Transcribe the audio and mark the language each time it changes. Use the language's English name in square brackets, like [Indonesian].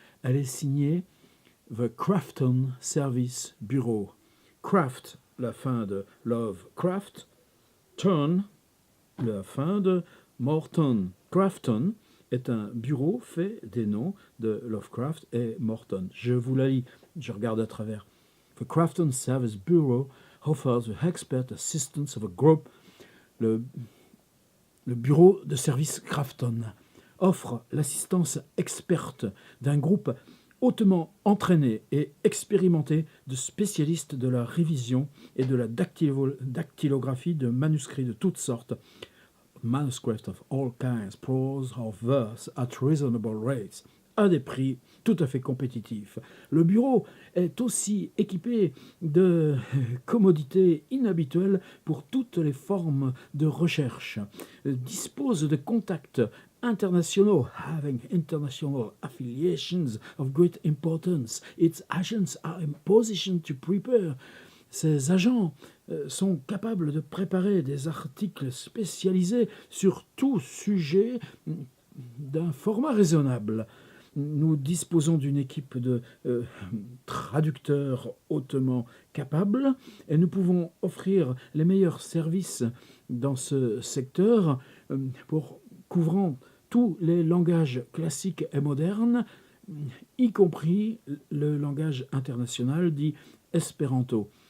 [French] Elle est signée The Crafton Service Bureau. Craft, la fin de Lovecraft, Turn, la fin de Morton. Crafton est un bureau fait des noms de Lovecraft et Morton. Je vous la lis, je regarde à travers. [English] The Crafton Service Bureau offers the expert assistance of a group. [French] Le bureau de service Crafton offre l'assistance experte d'un groupe hautement entraîné et expérimenté de spécialistes de la révision et de la dactylographie de manuscrits de toutes sortes, [English] manuscripts of all kinds, prose or verse, at reasonable rates, [French] à des prix tout à fait compétitifs. Le bureau est aussi équipé de commodités inhabituelles pour toutes les formes de recherche, dispose de contacts internationaux [English] having international affiliations of great importance. Its agents are in position to prepare. [French] Ces agents sont capables de préparer des articles spécialisés sur tout sujet d'un format raisonnable. Nous disposons d'une équipe de traducteurs hautement capables et nous pouvons offrir les meilleurs services dans ce secteur pour couvrant tous les langages classiques et modernes, y compris le langage international dit espéranto.